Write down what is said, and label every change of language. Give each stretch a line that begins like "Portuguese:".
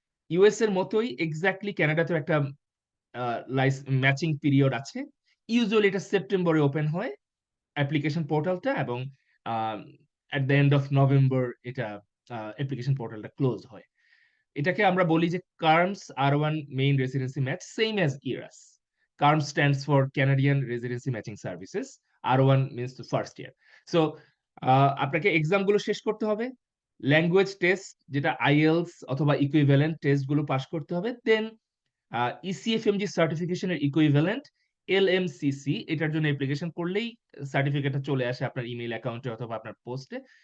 Bangla: US এর মতোই exactly কানাডাতেও একটা আ ম্যাচিং পিরিয়ড আছে। ইউজুয়ালি এটা সেপ্টেম্বরে ওপেন হয় অ্যাপ্লিকেশন পোর্টালটা এবং আম
English: at the end of November
Bangla: এটা অ্যাপ্লিকেশন পোর্টালটা ক্লোজ হয়। এটাকে আমরা বলি যে CARMS R1 main residency match same as IRAS।
English: CARMS stands for Canadian Residency Matching Services। R1 means the first year.
Bangla: So আপনাকে এক্সাম গুলো শেষ করতে হবে। ল্যাঙ্গুয়েজ টেস্ট যেটা IELTS অথবা ইকুইভ্যালেন্ট টেস্ট গুলো পাস করতে হবে। দেন ইসিএফএমজি সার্টিফিকেশনের ইকুইভ্যালেন্ট এলএমসিসি এটার জন্য অ্যাপ্লিকেশন করলেই সার্টিফিকেটটা চলে আসে আপনার ইমেইল অ্যাকাউন্টে অথবা আপনার পোস্টে।